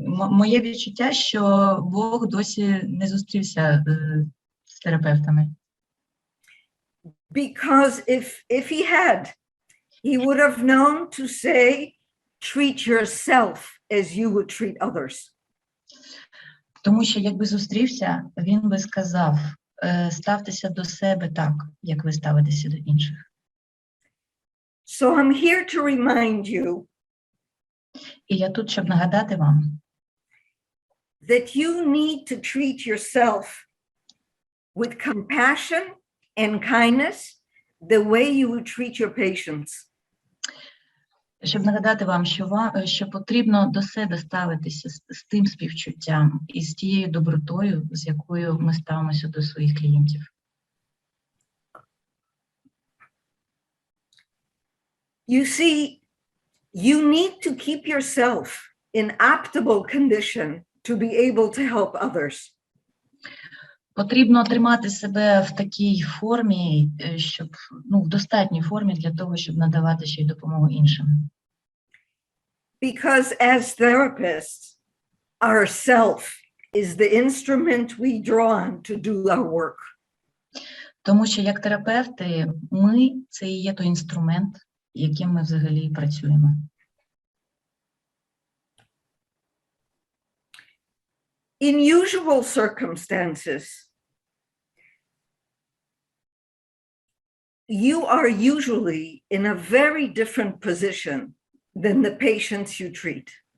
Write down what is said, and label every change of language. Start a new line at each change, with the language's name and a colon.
Ukrainian: Моє відчуття, що Бог досі не зустрівся з терапевтами.
English: Because if he had, he would have known to say, treat yourself as you would treat others.
Ukrainian: Тому що якби зустрівся, він би сказав, ставтеся до себе так, як ви ставитеся до інших.
English: So I'm here to remind you
Ukrainian: І я тут, щоб нагадати вам,
English: that you need to treat yourself with compassion and kindness the way you would treat your patients.
Ukrainian: щоб нагадати вам, що потрібно до себе ставитися з тим співчуттям і з тією добротою, з якою ми ставимося до своїх клієнтів.
English: You see, you need to keep yourself in optimal condition to be able to help others.
Ukrainian: Потрібно тримати себе в такій формі, щоб, в достатній формі для того, щоб надавати ще й допомогу іншим.
English: Because as therapists, our self is the instrument we draw on to do our work.
Ukrainian: Тому що як терапевти, ми – це і є той інструмент, яким ми взагалі працюємо.
English: In usual circumstances, you are usually in a very different position than the patients you treat.